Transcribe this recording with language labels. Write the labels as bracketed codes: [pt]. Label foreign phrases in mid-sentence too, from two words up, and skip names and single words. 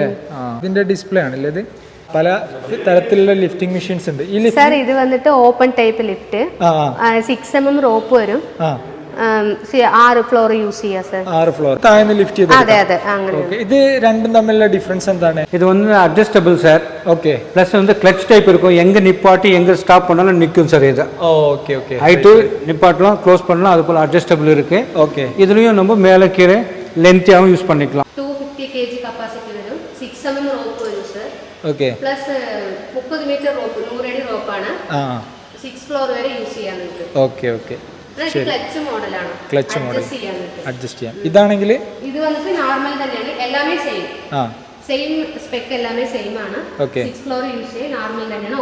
[ml] ഇതിന്റെ ഡിസ്പ്ലേ ആണല്ലേ ഇത്? പല തരത്തിലുള്ള [en] lifting machines [ml] ഉണ്ട്. ഈ സാർ ഇത് വന്നിട്ട് [en] open type lift, [ml] 6 mm റോപ്പ് വരും, 6 [en] floor use [ml] ചെയ്യാം സർ. 6 ഫ്ലോർ താഴെ ലിഫ്റ്റ് ചെയ്ത്. അതെ അതെ അങ്ങനെ. ഇത് രണ്ടും തമ്മിലുള്ള ഡിഫറൻസ് എന്താണ്? [ta] இது வந்து அட்ஜஸ்டபிள் சார். ஓகே. ப்ளஸ் வந்து [en] clutch type [ta] இருக்கும், எங்க நிப்பாட்டி எங்க ஸ்டாப் பண்ணாலும் நிற்கும் சார் இது. [en] okay okay. [ta] ஹைட்டு நிப்பாட்டலாம், க்ளோஸ் பண்ணலாம், அது போல அட்ஜஸ்டபிள் இருக்கு. ஓகே. இதுலயும் நம்ம மேலே கீழே லென்த்தியாகவும் யூஸ் பண்ணிக்கலாம். 250 kg கெபாசிட்டி வரும், 6 mm ரோப் வரும் சார். ஓகே. [ml] പ്ലസ് 30 മീറ്റർ റോപ്പ്, 100 അടി റോപ്പാണ്. 6 ഫ്ലോർ വരെ യൂസ് ചെയ്യാൻ പറ്റും. [en] okay okay. clutch model, clutch model [ml] അഡ്ജസ്റ്റ് ചെയ്യാം. ഇതാണെങ്കിൽ ഇത് വന്നിട്ട് നോർമൽ തന്നെയാണ്, എല്ലാമേ സെയിം. [en] same spec [ml] എല്ലാമേ സെയിം ആണ്. 6 [en] floor use [ml] ചെയ്യാൻ നോർമൽ തന്നെയാണ്.